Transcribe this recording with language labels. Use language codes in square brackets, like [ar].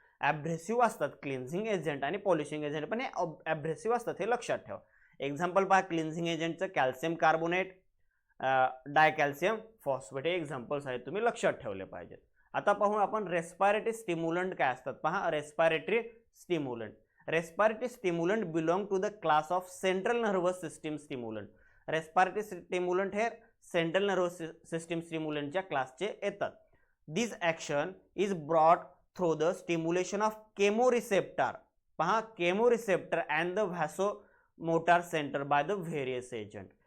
[mr] ॲब्रेसिव्ह असतात cleansing agent आणि polishing agent पण हे ॲब्रेसिव्ह असतात, हे लक्षात ठेवा. एक्झाम्पल पहा क्लिन्झिंग एजंटचं कॅल्शियम कार्बोनेट, डायकॅल्शियम फॉस्फेट हे एक्झाम्पल्स आहेत, तुम्ही लक्षात ठेवले पाहिजेत. आता पाहू आपण रेस्पायरेटरी स्टिम्युलंट काय असतात. पहा respiratory stimulant. [en] Respiratory stimulant belong to the class of central nervous system stimulant. [mr] Respiratory stimulant हे सेंट्रल नर्वस सिस्टीम स्टिम्युलंटच्या क्लासचे येतात. [en] This action is brought through the stimulation of chemoreceptor. [mr] पहा [en] Chemoreceptor and the vasomotor centre by the various agent.